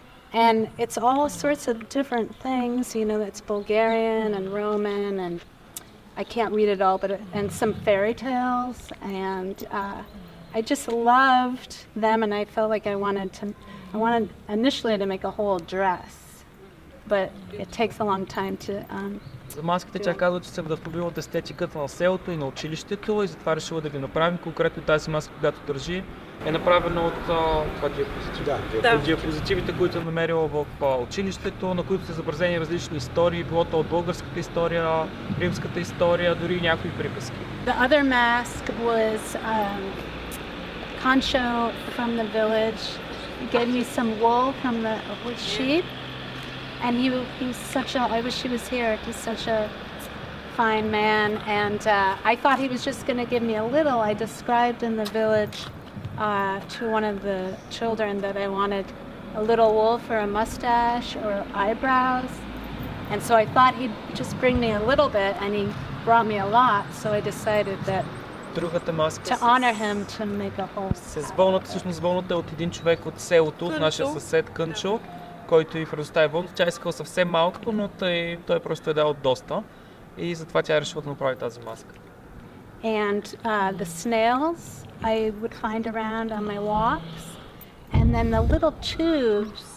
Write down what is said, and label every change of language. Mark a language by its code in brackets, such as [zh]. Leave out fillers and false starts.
[en] And it's all sorts of different things, it's Bulgarian and Roman, and I can't read it all, and some fairy tales. And I just loved them, and I felt like I wanted initially to make a whole dress, but it takes a long time to [bg] За маските тя казва, че се вдъхновила от естетиката на селото и на училището и затова решила да ги направим. Конкретно тази маска, която държи, е направена от диапозитивите, които е намерила в училището, на които са изобразени различни истории, било то от българската история, римската история, дори и някои приказки. [en] The other mask was Concho from the village. He gave me some wool from the sheep. And he's such a, I wish he was here, he's such a fine man. And I thought he was just going to give me a little. I described in the village to one of the children that I wanted a little wool for a mustache or eyebrows. And so I thought he'd just bring me a little bit, and he brought me a lot. So I decided that [bg] Другата маска [en] to honor him to make a whole. [bg] С вълната, всъщност вълната е от един човек от селото, от нашия съсед Кънчо, който й предостави вълната. Тя искала съвсем малко, но той просто е дал доста и затова тя решила да направи тази маска. [en] And the snails I would find around on my walks, and then the little tubes